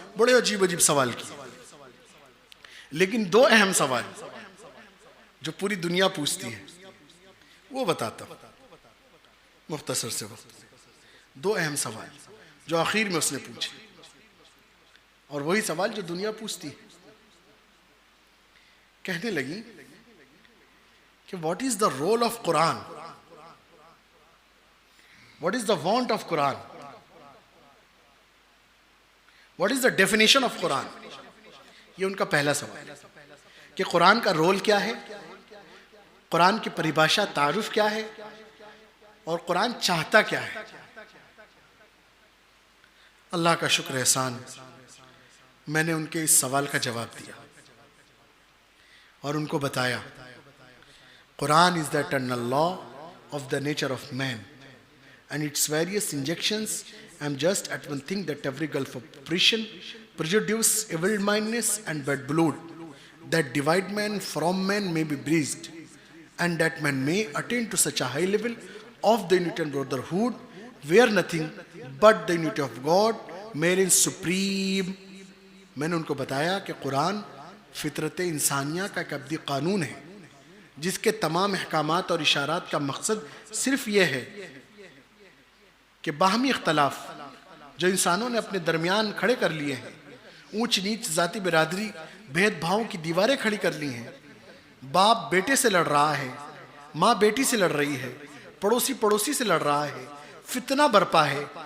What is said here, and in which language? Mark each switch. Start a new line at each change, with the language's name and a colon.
Urdu: بڑے عجیب عجیب سوال کیے، لیکن 2 اہم سوال جو پوری دنیا پوچھتی ہے وہ بتاتا ہوں مختصر سے وقت. 2 اہم سوال جو آخر میں اس نے پوچھے، اور وہی سوال جو دنیا پوچھتی ہے.
English: کہنے لگی کہ what is the role of Quran, what is the want of Quran, what is the definition of Quran.
Urdu: یہ ان کا پہلا سوال ہے کہ قرآن کا رول کیا ہے، قرآن کی پریبھاشا تعارف کیا ہے، اور قرآن چاہتا کیا ہے. اللہ کا شکر احسان، میں نے ان کے اس سوال کا جواب دیا اور ان کو بتایا قرآن
English: is the eternal law of the nature of man and its various injections. I'm just at one thing that every gulf of oppression, prejudice, evil-mindedness and bad blood that divide man from man may be breached, and that man may attain to such a high level of the unity and brotherhood where nothing but the unity of God reigns supreme.
Urdu: میں نے ان کو بتایا کہ قرآن فطرت انسانیہ کا ایک ابدی قانون ہے جس کے تمام احکامات اور اشارات کا مقصد صرف یہ ہے کہ باہمی اختلاف جو انسانوں نے اپنے درمیان کھڑے کر لیے ہیں، اونچ نیچ، ذاتی برادری، بھید بھاؤں کی دیواریں کھڑی کر لی ہیں، باپ بیٹے سے لڑ رہا ہے، ماں بیٹی سے لڑ رہی ہے، پڑوسی پڑوسی سے لڑ رہا ہے، فتنہ برپا ہے.